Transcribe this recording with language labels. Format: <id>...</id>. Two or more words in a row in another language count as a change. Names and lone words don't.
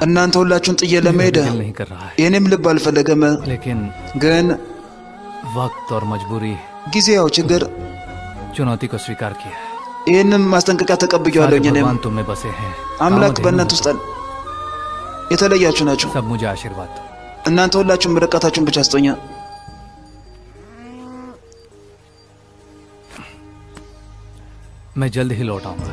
<am>እናንተ ሁላችሁን ጥዬ ለመሄድ</am> <hi>दिल नहीं कर रहा है</hi> <am>የእኔም ልብ አልፈለገም።</am> <hi>लेकिन</hi> <am>ግን</am> <hi>वक्त और मजबूरी</hi> <am>ጊዜ ያው ችግር</am> <hi>चुनौती को स्वीकार किया है</hi> <am>ይህንም ማስጠንቀቂያ ተቀብያለሁ።</am> <hi>सारे</hi> <am>እኔም</am> <hi>भगवान तुम में बसे हैं</hi> <am>አምላክ</am> <hi>कामधेनु</hi> <am>በእናንተ ውስጥ አለ። የተለያችሁ ናችሁ።</am> <hi>सब मुझे आशीर्वाद दो</hi> <am>እናንተ ሁላችሁም ምርቃታችሁን ብቻ ስጦኛ።</am> <hi>मैं जल्द ही लौट आऊंगा</hi>